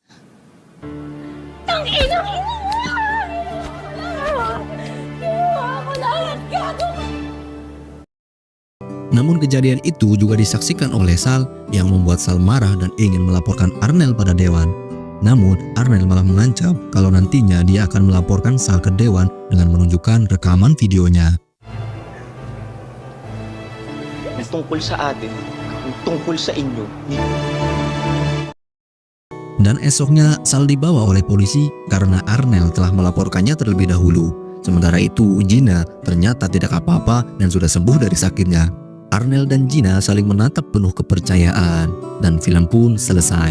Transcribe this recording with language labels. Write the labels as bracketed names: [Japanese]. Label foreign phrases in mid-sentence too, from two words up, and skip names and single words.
[Indonesian] Namun kejadian itu juga disaksikan oleh Sal yang membuat Sal marah dan ingin melaporkan Arnel pada dewan. Namun Arnel malah mengancam kalau nantinya dia akan melaporkan Sal ke dewan dengan menunjukkan rekaman videonya. [Filipino] Tungkol sa atin, tungkol sa inyo. [Indonesian] Dan esoknya Sal dibawa oleh polisi karena Arnel telah melaporkannya terlebih dahulu. Sementara itu Gina ternyata tidak apa-apa dan sudah sembuh dari sakitnya. Arnel dan Gina saling menatap penuh kepercayaan dan film pun selesai.